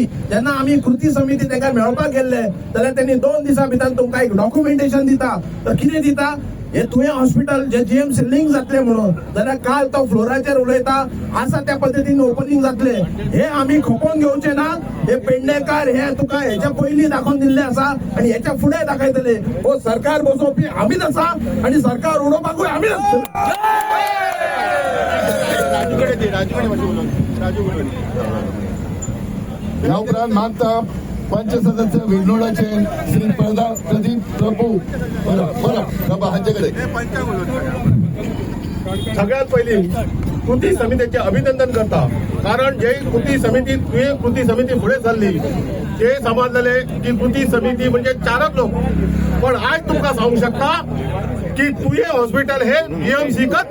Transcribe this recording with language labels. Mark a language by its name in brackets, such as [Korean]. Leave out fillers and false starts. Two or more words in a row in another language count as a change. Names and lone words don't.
[Konkani] जेन्ना आमी कृती समिती तेका मेळपाक गेल्ले जाल्यार त्यांनी 2 दिसां भितर तुमकां एक डॉक्युमेंटेशन दिता तर कितें दिता हे तुवें हॉस्पिटल जे जीएमसी लिंक जातले म्हणून जाल्यार काल तो फ्लोराचेर उलयता आसा त्या पद्दतीन ओपनिंग जातले हे आमी खपोवन घेवचे ना हे पेडणेकार हे तुका हेच्या पयलीं दाखोवन दिल्ले आसा आणि हेच्या फुडें दाखयतले हो सरकार बसोवपी आमीच आसा आणि सरकार उडोवपाकूय आमीच आसतले या उपरांत मागता पंच सदस्य विनोडाचे श्री प्रदीप प्रभू प्रभा हांचेकडे [Marathi] सगळ्यात पहिली कृती समितीचे अभिनंदन करता कारण जे कृती समिती पुढे चालली ते समजलेले की कृती समिती म्हणजे 4च लोक पण आज तुमका सांगू शकता की तुये हॉस्पिटल हे जीएमसीकच